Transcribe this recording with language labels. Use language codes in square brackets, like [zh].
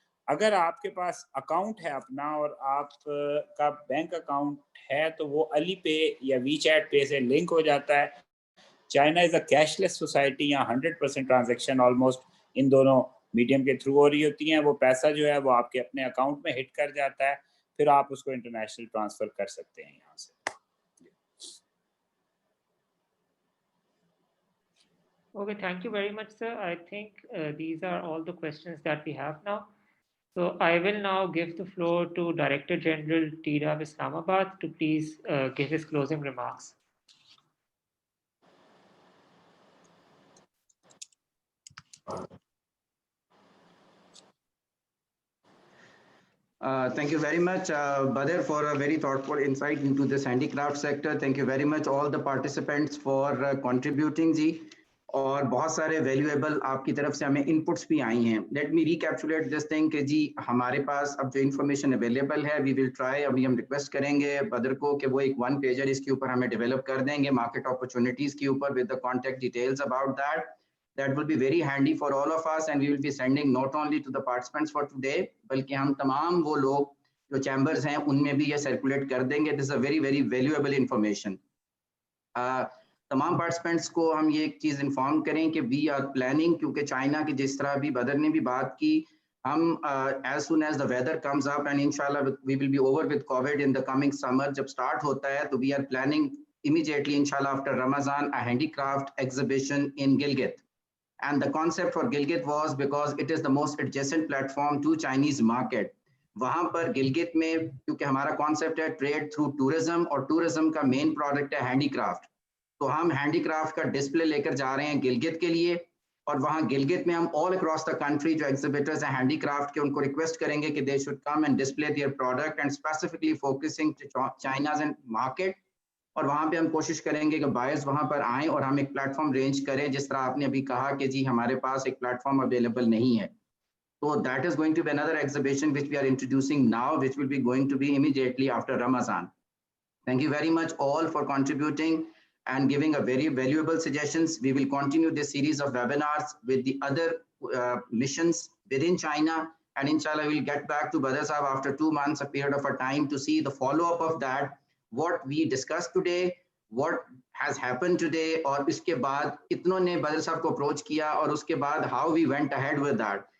[ur] اگر آپ کے پاس اکاؤنٹ ہے اپنا اور آپ کا بینک اکاؤنٹ ہے تو وہ علی پے یا وی چیٹ پے سے لنک ہو جاتا ہے. [en] China is a cashless society, [ur] یہاں 100% ٹرانزیکشن آلموسٹ ان دونوں میڈیم کے تھرو ہو رہی ہوتی ہیں. وہ پیسہ جو ہے وہ آپ کے اپنے اکاؤنٹ میں ہٹ کر جاتا ہے, پھر آپ اس کو انٹرنیشنل ٹرانسفر کر سکتے ہیں یہاں سے. [en] Okay, thank you very much, sir. I think these are all the questions that we have now. So I will now give the floor to Director General TDAB Islamabad to please give his closing remarks. Thank you very much, Badr, for a very thoughtful insight into this handicraft sector. Thank you very much all the participants for contributing जी. [ur] اور بہت سارے valuable آپ کی طرف سے ہمیں inputs بھی آئی ہیں. [en] let me recapitulate this thing [ur] کہ جی ہمارے پاس اب جو انفارمیشن اویلیبل ہے [en] we will try, [ur] ابھی ہم ریکویسٹ کریں گے بدر کو کہ وہ ایک 1 پیجر اس کے اوپر ہمیں ڈیولپ کر دیں گے مارکیٹ اپرچونیٹیز کے اوپر [en] With the contact details about that. That will be very handy for all of us and we will be sending not only to the participants for today [ur] بلکہ ہم تمام وہ لوگ جو چیمبرز ہیں ان میں بھی یہ سرکولیٹ کر دیں گے. [en] This is a very very valuable information. [ur] تمام پارٹیسپینٹس کو ہم یہ ایک چیز انفارم کریں کہ وی آر پلاننگ, کیونکہ چائنا کی جس طرح بھی بدر نے بھی بات کی, ہم [en] as soon as the weather comes up and inshallah we will be over with COVID in the coming summer, [ur] جب start ہوتا ہے تو [en] we are planning immediately inshallah after Ramadan a handicraft exhibition in Gilgit. And the concept for Gilgit was because it is the most adjacent platform to Chinese market. [ur] وہاں پر گلگت میں کیونکہ ہمارا concept ہے trade through tourism اور tourism کا main product ہے handy craft, تو ہم ہینڈی کرافٹ کا ڈسپلے لے کر جا رہے ہیں گلگت کے لیے. اور وہاں گلگت میں ہم آل اکراس دا کنٹری جو ایگزیبیٹرز ہیں ہینڈی کرافٹ کے ان کو ریکویسٹ کریں گے کہ [en] they should come and display their product [ur] and [en] Specifically focusing China's and market. [ur] اور وہاں پہ ہم کوشش کریں گے کہ بائرز وہاں پر آئیں اور ہم ایک پلیٹ فارم رینج کریں, جس طرح آپ نے ابھی کہا کہ جی ہمارے پاس ایک پلیٹ فارم اویلیبل نہیں ہے. [en] So that is going to be another exhibition which we are introducing now, which will be going to be immediately after Ramadan. Thank you very much all for contributing and giving a very valuable suggestions. We will continue this series of webinars with the other missions within China, and inshallah we'll get back to Badr Sahab after 2 months, a period of a time, to see the follow-up of that, what we discussed today, what has happened today, [ur] اور اس کے بعد [en] کتنوں نے بدر صاحب کو اپروچ کیا اور اس کے بعد how we went ahead with that.